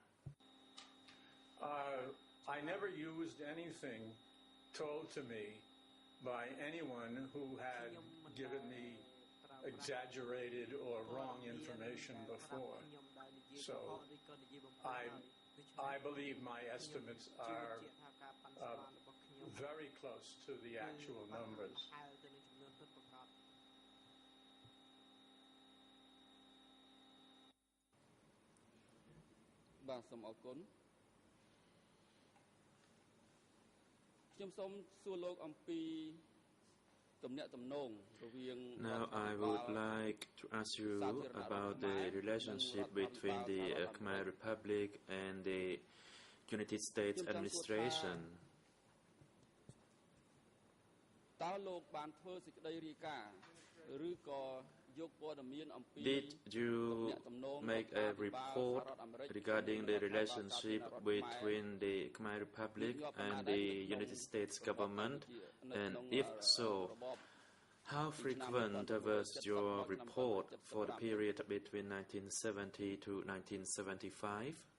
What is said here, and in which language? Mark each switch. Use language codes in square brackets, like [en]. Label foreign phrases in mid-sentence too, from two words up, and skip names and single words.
[en] I never used anything told to me by anyone who had given me exaggerated or wrong information before. So I believe my estimates are very close to the actual numbers. [km] បាទសូមអរគុណខ្ញុំសូមសួរលោកអំពីទំនាក់ទំនងរវាង [en] Now I would like to ask you about the relationship between the Khmer Republic and the United States administration. [km] តើលោកបានធ្វើសេចក្តីរាយការណ៍ឬក៏យកព័ត៌មានអំពី [en] Did you make a report regarding the relationship between the Khmer Republic and the United States government? And if so, how frequent was your report for the period between 1970 to 1975?